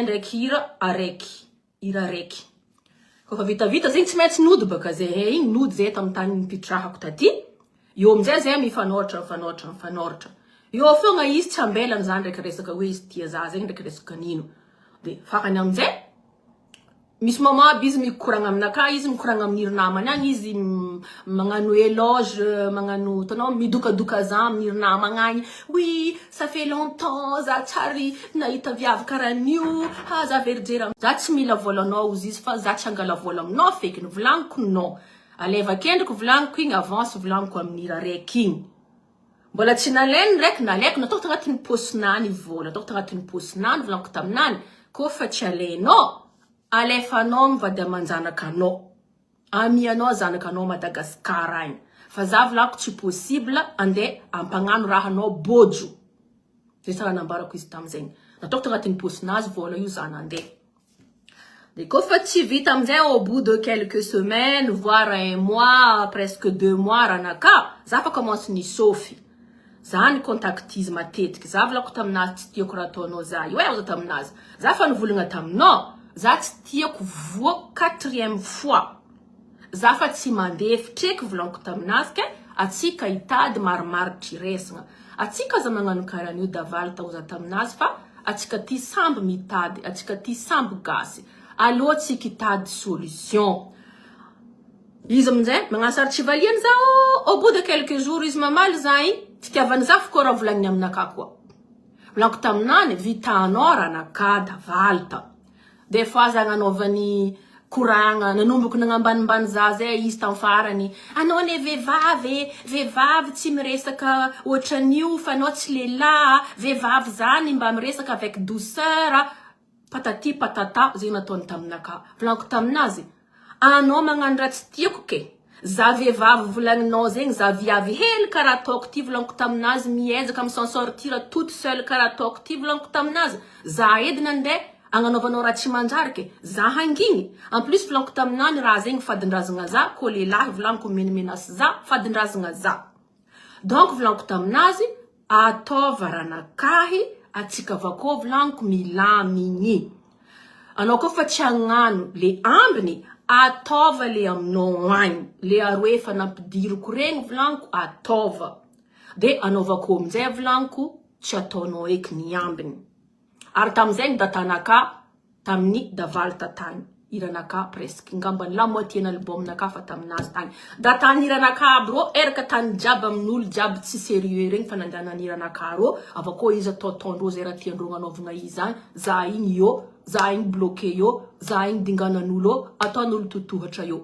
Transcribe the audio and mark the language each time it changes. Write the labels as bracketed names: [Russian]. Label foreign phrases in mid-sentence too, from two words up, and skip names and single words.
[Malagasy] ndraiky hira araiky kofa vita zegny tsy maintsy nody baka zay igny nody zay tamin'ny tany nipitrahako taty io amizay zay mifanoratra io fogna izy tsy ambelany za ndraiky resaka hoe izy tia za zegny ndraiky resaka nino de fakany amizay misy moment aby izy mikoragna aminaka izy mikoragna amin'ny irinamany agny izy magnano éloge magnano tanao midokadoka za amin'ny irinamagna agny [French] oui ça fait longtemps [Malagasy] za tsary nahita viavy karan'io za verijery za tsy mila volanao ozy izy fa za tsy angala vola aminao fekiny volaniko no aleva kendriky volaniko igny avance volaniko amin'ny hira raiky igny mbola tsy nalainy ndraiky nalaiko nataoko tagnatin'ny posinany vola ataoko tagnatin'ny posinany volaniko taminany ko fa tsy alainao alefanao mivady amanjanaka anao amianao zanaka anao Madagasikara agny fa za volaniko tsy possible andeha ampagnano raha anao bojo zay tsara nambarako izy tamizegny nataoko tagnatin'ny posinazy vola io za nandeha de ko fa tsy vita amizay [French] au bout de quelques semaines voire un mois presque 2 mois [Malagasy] raha naka za fa commence ni sofy za ny contactizy matetiky za volako taminazy tsy tiako raha ataonao za io za taminazy za fa nivolagna taminao za tsy tiako voa 4e fois za fa tsy mandefy treky volaniko taminazy ke atsika hitady marimaritry resagna atsika za magnano karan'io davalta oza taminazy fa atsika ty samby mitady atsika ty samby gasy allo tsika hitady solution. Izy amizay magnasary tsy valiany zao, [French] au bout de quelques jours [Malagasy] izy mamaly zay fitiavany za fô raha volagniny aminaka koa. Volaniko taminany vitanao raha naka davalta. Des fois za nanaovany koragna nanomboky nagnambanimbany za zay izy tam farany. Anao ne vehivavy tsy miresaka ohatran'io fa anao tsy lehilahy, vehivavy zany mba miresaka [French] avec douceur. [Malagasy] Patati patata zay nataony taminaka. Volaniko taminazy, anao magnano raha tsy tiako ke. Za vehivavy volagninao zegny za viavy hely karaha ataoko ty volaniko taminazy miezaka [French] m'en sortir toute seule [Malagasy] karaha ataoko ty volaniko taminazy. Za edy nandeha agnanaovanao raha tsy manjary ke. Za hangigny. En plus volaniko taminany raha zegny fadindrazagna za, ko lehilahy volaniko menamenace za, fadindrazagna za. Donc volaniko taminazy, ataova raha nakahy, atsika avakô volaniko milamigny. Anao koa fa tsy agnano le ambiny, ataova le aminao agny. Le aroe efa nampidiriko regny volaniko ataova. De anaovako aminjay volaniko tsy ataonao eky ny ambiny. Ary tamizay datanaka tamin'ny davalta tany. Iranaka presque ngambany [French] la moitié [Malagasy] n'albumnaka fa taminazy tany. Datany iranaka bro eraka tany jiaby amin'olo jiaby tsy sérieux regny fa nandehanany iranaka ro avako izy ataotondro zay raha tiandro anaovana izy agny. Za igny yo, za igny bloqué yo, za igny dinganan'olo, ataon'olo totohatra yo.